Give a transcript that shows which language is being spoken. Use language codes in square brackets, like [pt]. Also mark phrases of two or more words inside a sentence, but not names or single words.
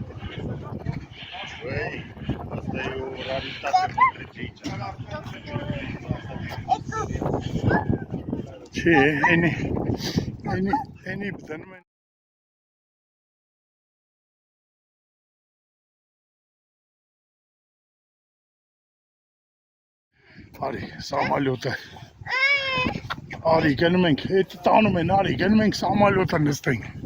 [ro] Băi, asta e o raritate pentru aici. Ce? [hy] Eni, Արի, սամալյոտը։ Արի, գնում ենք, հետ տանում են, արի, գնում ենք սամալյոտը նստենք։